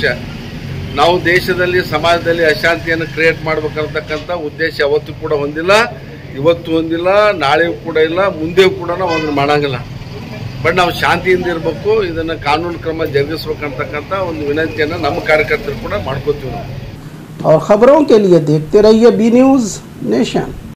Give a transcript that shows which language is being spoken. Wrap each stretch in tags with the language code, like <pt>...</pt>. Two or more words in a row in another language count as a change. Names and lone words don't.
<kn>ನಾವು ದೇಶದಲ್ಲಿ ಸಮಾಜದಲ್ಲಿ ಅಶಾಂತಿಯನ್ನು ಕ್ರಿಯೇಟ್ ಮಾಡಬೇಕಂತಕ್ಕಂಥ ಉದ್ದೇಶ ಯಾವತ್ತೂ ಕೂಡ ಹೊಂದಿಲ್ಲ, ಇವತ್ತು ಹೊಂದಿಲ್ಲ, ನಾಳೆಯೂ ಕೂಡ ಇಲ್ಲ, ಮುಂದೆಯೂ ಕೂಡ ನಾವು ಅದನ್ನು ಮಾಡಂಗಿಲ್ಲ। ಬಟ್ ನಾವು ಶಾಂತಿಯಿಂದ ಇರಬೇಕು, ಇದನ್ನು ಕಾನೂನು ಕ್ರಮ ಜರುಗಿಸ್ಬೇಕಂತಕ್ಕಂಥ ಒಂದು ವಿನಂತಿಯನ್ನು ನಮ್ಮ ಕಾರ್ಯಕರ್ತರು ಕೂಡ ಮಾಡ್ಕೋತೀವಿ ನಾವು.</kn> <hi>और खबरों के लिए देखते रहिए बी न्यूज़ नेशन।</hi>